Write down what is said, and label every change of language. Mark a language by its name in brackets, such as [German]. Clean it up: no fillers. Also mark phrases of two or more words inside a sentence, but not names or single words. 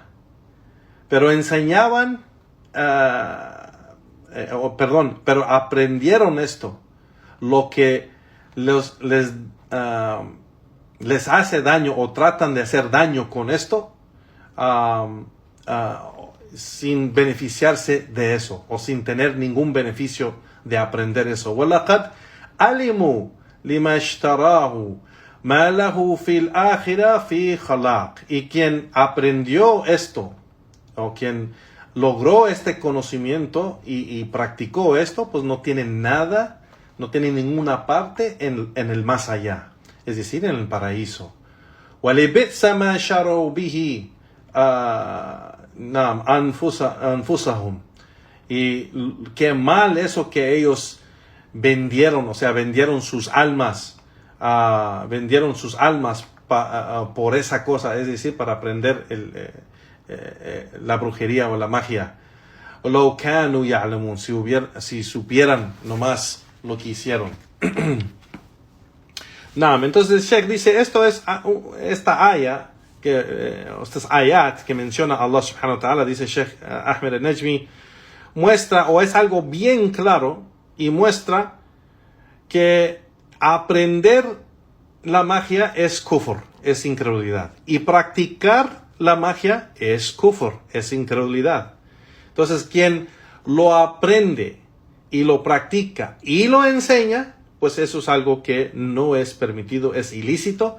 [Spanish] Pero enseñaban, pero aprendieron esto, lo que les hace daño o tratan de hacer daño con esto, sin beneficiarse de eso o sin tener ningún beneficio de aprender eso. [Arabic] وَلَقَدْ عَلِمُوا لِمَا اشْتَرَاهُ مَا لَهُ فِي الْآخِرَةِ فِي خَلَاقٍ. [Spanish] Y quien aprendió esto o quien logró este conocimiento y practicó esto, pues no tiene nada, no tiene ninguna parte en el más allá, es decir, en el paraíso. [Arabic] وَلِبِئْسَ مَا شَرَوْا بِهِ أَنفُسَهُمْ. [Spanish] Y qué mal eso que ellos vendieron, o sea, vendieron sus almas por esa cosa, es decir, para aprender la brujería o la magia. [Arabic] لو كانوا يعلمون, [Spanish] si supieran nomás lo que hicieron. Entonces el Sheikh dice, esto es esta aya, estos ayat que menciona [Arabic] الله سبحانه وتعالى, [Spanish] dice Sheikh Ahmed al-Najmi, muestra, o es algo bien claro, y muestra que aprender la magia es kufr, es incredulidad, y practicar la magia es kufr, es incredulidad. Entonces, quien lo aprende y lo practica y lo enseña, pues eso es algo que no es permitido, es ilícito.